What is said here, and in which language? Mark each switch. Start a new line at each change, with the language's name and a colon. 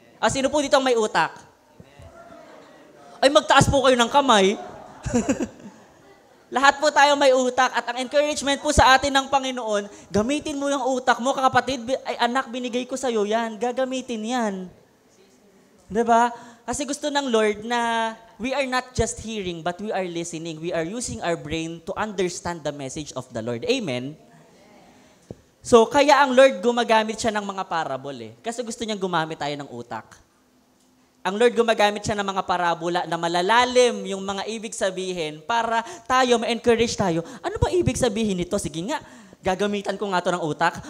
Filipino: Sino po dito ang may utak? Ay, magtaas po kayo ng kamay. Lahat po tayo may utak at ang encouragement po sa atin ng Panginoon, gamitin mo yung utak mo, kapatid, ay anak, binigay ko sa'yo yan, gagamitin yan. Diba? Kasi gusto ng Lord na
English: we are not just hearing, but we are listening. We are using our brain to understand the message of the Lord. Amen?
Filipino: So, kaya ang Lord gumagamit siya ng mga parable Kasi gusto niyang gumamit tayo ng utak. Ang Lord gumagamit siya ng mga parabola na malalalim yung mga ibig sabihin para tayo, ma-encourage tayo. Ano ba ibig sabihin nito? Sige nga, gagamitan ko nga to ng utak.